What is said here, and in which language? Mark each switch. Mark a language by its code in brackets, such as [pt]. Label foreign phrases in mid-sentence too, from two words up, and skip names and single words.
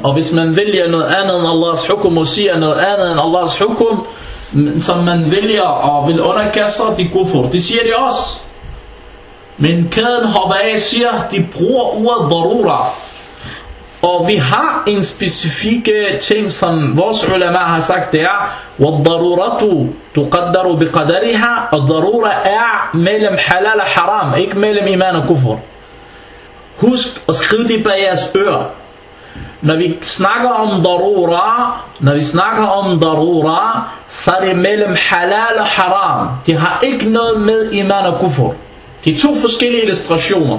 [da] Og hvis man vælger noget andet end Allahs hukum, og siger noget andet end Allahs hukum, som man vælger og vil underkaste, de kufur. Det siger de også. Men kæden hopper af siger, de bruger ordet darura. Og vi har en specifikke ting, som vores ulama har sagt, det er [ar] وَالضَّرُورَةُ تُقَدَّرُ بِقَدَرِهَا. [da] Og darura er mellem halal og haram, ikke mellem iman og kufur. Husk at skrive det bag jeres ører. Når vi snakker om darura, så er det mellem halal og haram. Det har ikke noget med iman og kufur. Det er to forskellige illustrationer.